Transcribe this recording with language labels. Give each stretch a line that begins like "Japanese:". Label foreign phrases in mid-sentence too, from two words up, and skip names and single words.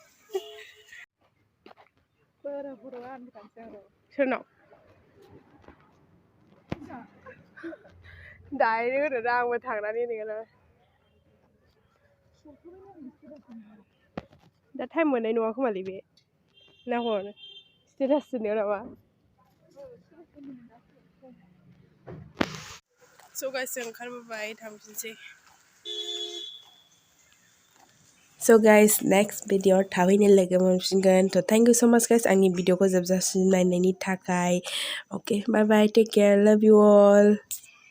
Bodo: सोरनाव डाइरेक्ट होनो आंबो थांनानै नोङो दा टाइम मोननाय नङा खोमालै बे ना हर स्टेटास दोननायाव नामा
English: so guys
Bodo: जों ओंखारबोबाय थांफिनसै
English: So guys, next video
Bodo: थाबैनो लोगो मोनफिनगोन थ'
English: thank you so much guys
Bodo: आंनि भिडिअखौ जोबजासिम नायनायनि थाखाय
English: okay bye bye take care love you all